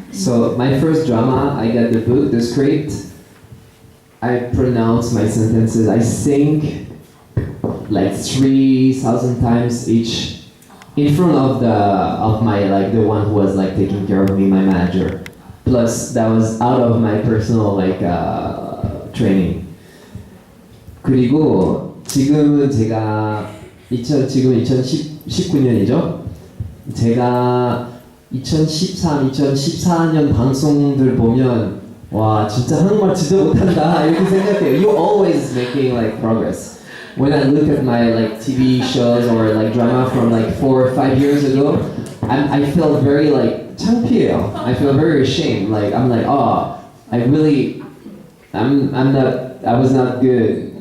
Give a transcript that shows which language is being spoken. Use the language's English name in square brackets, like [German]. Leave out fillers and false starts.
[English] So my first drama, I got the book, the script. I pronounce my sentences. I think like 3,000 times each in front of my like the one who was like taking care of me, my manager. Plus that was out of my personal like training. [Korean] 그리고 지금은 제가 지금 2019년이죠. 제가 2013, 2014년 방송들 보면 와 진짜 한국말 진짜 못한다 이렇게 생각해요. [English] You're always making like progress. When I look at my like TV shows or like drama from like 4 or 5 years ago, I feel very like [Korean] 창피해요. [English] I feel very ashamed. Like I'm like oh I was not good.